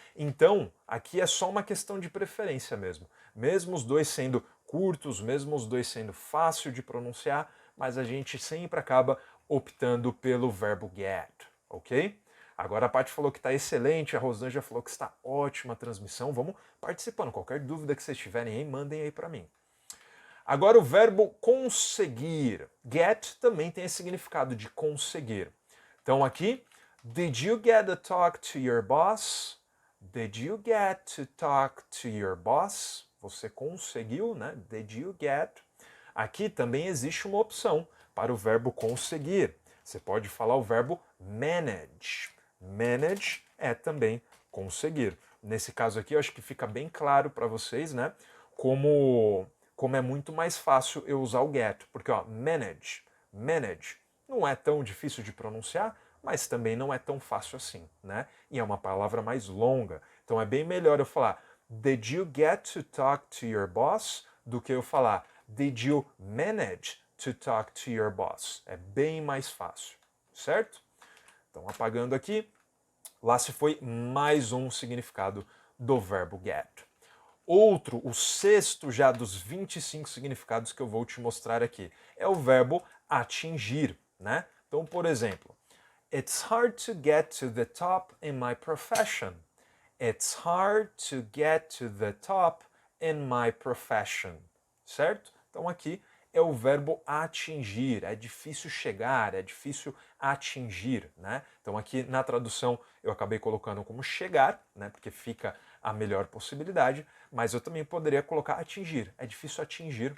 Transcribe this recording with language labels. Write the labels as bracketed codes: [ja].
[pt] Então, aqui é só uma questão de preferência mesmo. Mesmo os dois sendo curtos, mesmo os dois sendo fácil de pronunciar, mas a gente sempre acaba optando pelo verbo get, ok? Agora a Paty falou que está excelente, a Rosângela falou que está ótima a transmissão. Vamos participando. Qualquer dúvida que vocês tiverem aí, mandem aí para mim. Agora o verbo conseguir. Get também tem esse significado de conseguir. Então aqui, [en] did you get to talk to your boss? Did you get to talk to your boss? [pt] Você conseguiu, né? [en] Did you get? [pt] Aqui também existe uma opção para o verbo conseguir. Você pode falar o verbo manage. Manage é também conseguir. Nesse caso aqui, eu acho que fica bem claro para vocês, né? Como é muito mais fácil eu usar o get. Porque, ó, manage não é tão difícil de pronunciar, mas também não é tão fácil assim, né? E é uma palavra mais longa. Então é bem melhor eu falar [en] Did you get to talk to your boss? [pt] Do que eu falar [en] Did you manage to talk to your boss? [pt] É bem mais fácil, certo? Então apagando aqui, lá se foi mais um significado do verbo get. Outro, o sexto já dos 25 significados que eu vou te mostrar aqui, é o verbo atingir, né? Então, por exemplo, [en] It's hard to get to the top in my profession. It's hard to get to the top in my profession. [pt] Certo? Então aqui é o verbo atingir. É difícil chegar, é difícil atingir, né? Então aqui na tradução eu acabei colocando como chegar, né? Porque fica a melhor possibilidade, mas eu também poderia colocar atingir. É difícil atingir.